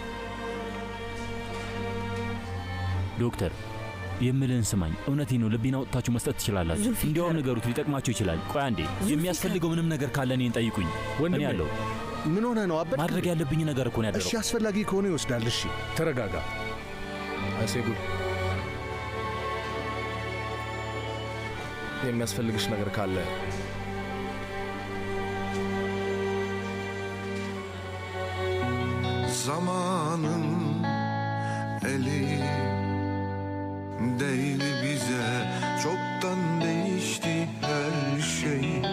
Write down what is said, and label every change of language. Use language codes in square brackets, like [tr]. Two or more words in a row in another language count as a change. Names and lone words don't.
[am] ዶክተር። የምልህን ስማኝ። እውነቴን ነው። ልቤን አውጥታችሁ መስጠት ትችላላችሁ። እንዲያውም ንገሩት፣ ሊጠቅማችሁ ይችላል። ቆይ አንዴ፣ የሚያስፈልገው ምንም ነገር ካለ እኔን ጠይቁኝ። እኔ ያለው ምን ሆነ ነው? አበድ ማድረግ ያለብኝ ነገር እኮ ነው ያደረው። እሺ፣ አስፈላጊ ከሆነ ይወስዳል። እሺ፣ ተረጋጋ አይሴጉል። የሚያስፈልግሽ ነገር ካለ [tr] zamanın eli değil bize, çoktan değişti her şey.